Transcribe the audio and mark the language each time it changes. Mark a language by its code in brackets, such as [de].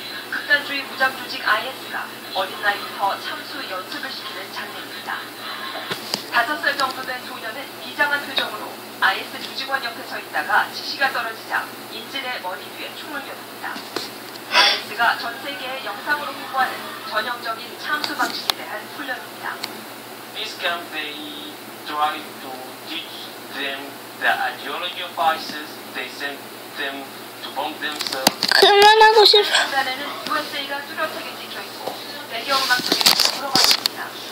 [ko] 극단주의 무장 조직 IS가 어린 나이부터 참수 연습을 시키는 장면입니다. 5살 정도 된 소년은 비장한 표정으로 IS 조직원 옆에 서 있다가 지시가 떨어지자 인질의 머리 뒤에 총을 겨눕니다. IS가 전 세계에 영상으로 홍보하는 전형적인 참수 방식에 대한 훈련입니다. [en] This camp they try to teach them the ideology of ISIS. They send them to bomb themselves. [ko] 그만하고 싶어. 중간에는 USA가 뚜렷하게 찍혀있고 배경음악 속에서 걸어가십니다.